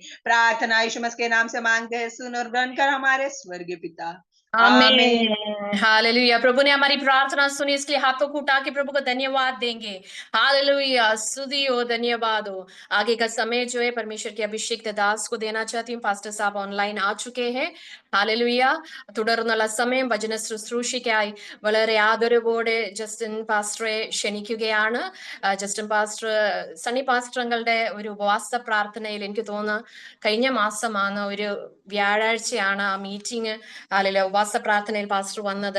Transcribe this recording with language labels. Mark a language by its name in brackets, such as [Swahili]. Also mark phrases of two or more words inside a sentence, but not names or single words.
[Hindi] प्रार्थना यीशु मसीह के नाम से मांगते हैं, सुन और ग्रहण कर हमारे स्वर्गीय पिता। आमीन। हालेलुया। प्रभु ने हमारी प्रार्थना सुनी, इसलिए हाथों को उठा के प्रभु को धन्यवाद देंगे। हालेलुया, स्तुति हो, धन्यवाद हो। आगे का समय जो है परमेश्वर के अभिषेक दास को देना चाहती हूँ। पास्टर साहब ऑनलाइन आ चुके हैं। [Malayalam] ഹാലലുയ തുടർന്നുള്ള സമയം വചന ശുശ്രൂഷയ്ക്കായി വളരെ ആദരവോടെ ജസ്റ്റിൻ പാസ്റ്ററെ ക്ഷണിക്കുകയാണ്. ജസ്റ്റിൻ പാസ്റ്റർ സണ്ണി പാസ്റ്ററുകളുടെ ഒരു ഉപവാസ പ്രാർത്ഥനയിൽ എനിക്ക് തോന്നുന്നു കഴിഞ്ഞ മാസമാണ് ഒരു വ്യാഴാഴ്ചയാണ് ആ മീറ്റിംഗ്, അല്ലെങ്കിൽ ഉപവാസ പ്രാർത്ഥനയിൽ പാസ്റ്റർ വന്നത്.